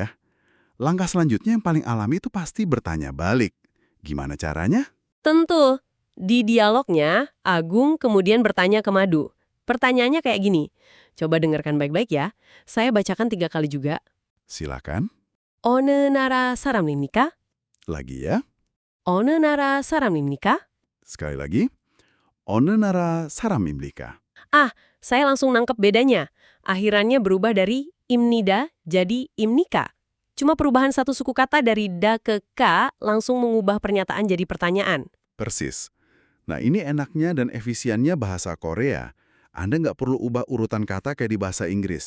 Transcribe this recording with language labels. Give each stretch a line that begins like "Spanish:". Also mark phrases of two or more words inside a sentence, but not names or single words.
Indonesian: Langkah selanjutnya yang paling alami itu pasti bertanya balik. Gimana caranya? Tentu, di dialognya, Agung kemudian bertanya ke Madu. Pertanyaannya kayak gini, coba dengarkan baik-baik ya. Saya bacakan 3 kali juga. Silakan.
Korean: 어느 나라 사람입니까?
Indonesian: Lagi ya.
Korean: 어느 나라 사람입니까?
Indonesian: Sekali lagi.
Korean: 어느 나라 사람입니까?
Indonesian: Saya langsung nangkep bedanya. Akhirannya berubah dari Imnida jadi Imnika. Cuma perubahan satu suku kata dari da ke ka langsung mengubah pernyataan jadi pertanyaan. Persis. Nah ini enaknya dan efisiennya bahasa Korea. Anda nggak perlu ubah urutan kata kayak di bahasa Inggris.